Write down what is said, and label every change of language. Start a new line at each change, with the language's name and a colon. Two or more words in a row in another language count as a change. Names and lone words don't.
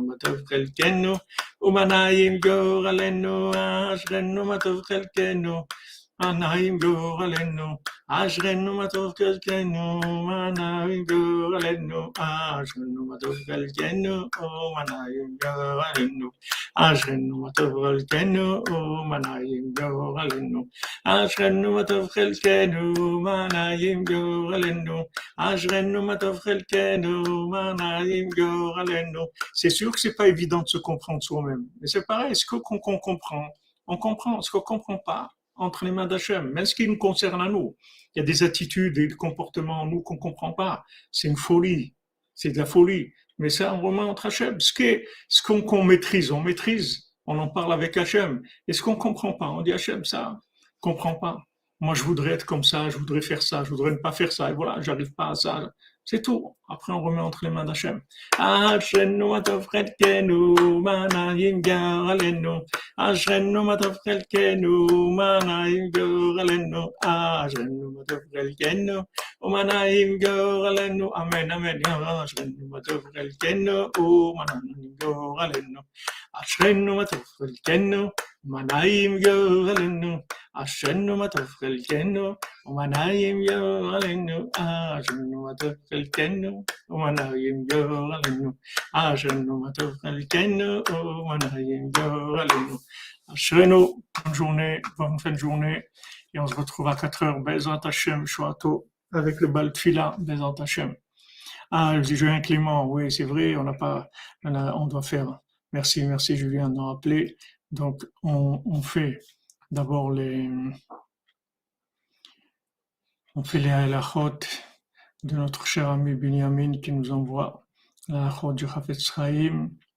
Hebrew: מה טוב חלקנו, ומה נעים גורלנו, אשרינו מה טוב חלקנו, מנעים גורלנו, אשרינו מה טוב חלקנו, מנעים גורלנו, אשרינו מה טוב חלקנו, מנעים גורלנו, אשרינו מה טוב חלקנו, מנעים גורלנו, אשרינו מה טוב חלקנו, מנעים גורלנו, אשרינו מה טוב חלקנו, מנעים גורלנו.
French: C'est sûr que c'est pas évident de se comprendre soi-même, mais c'est pareil, ce qu'on comprend, on comprend, ce qu'on comprend pas, entre les mains d'Hachem, même ce qui nous concerne à nous. Il y a des attitudes et des comportements en nous qu'on ne comprend pas. C'est une folie. C'est de la folie. Mais ça, on remet entre Hachem. Ce qu'on maîtrise, on maîtrise. On en parle avec Hachem. Et ce qu'on ne comprend pas, on dit Hachem, ça, je ne comprends pas. Moi, je voudrais être comme ça, je voudrais faire ça, je voudrais ne pas faire ça. Et voilà, j'arrive pas à ça. C'est tout. Après, on remet entre les mains d'Hachem.
Hebrew: השם, מה טוב חלקנו, מה נעים גורלנו. אשרנו מה טוב חלקנו, מה נעים גורלנו, אשרנו מה טוב חלקנו, ומה נעים גורלנו, אמן אמן, אשרנו מה טוב חלקנו, ומה נעים גורלנו, אשרנו מה טוב חלקנו, ומה נעים גורלנו, אשרנו מה טוב חלקנו, ומה נעים גורלנו, אשרנו מה טוב חלקנו, ומה נעים גורלנו, אשרנו מה טוב חלקנו, ומה נעים גורלנו.
French: Ashrenu, bonne journée, bonne fin de journée, et on se retrouve à 4 heures,
Hebrew: בעזרת השם,
French: Shoato, avec le bal Tfila,
Hebrew: בעזרת השם.
French: Ah, je dis Julien Clément, oui, c'est vrai, on n'a pas, on doit faire. Merci, merci Julien de nous rappeler. Donc, on fait d'abord on fait les halachot de notre cher ami Binyamin qui nous envoie la halachot du Chafetz Chaim.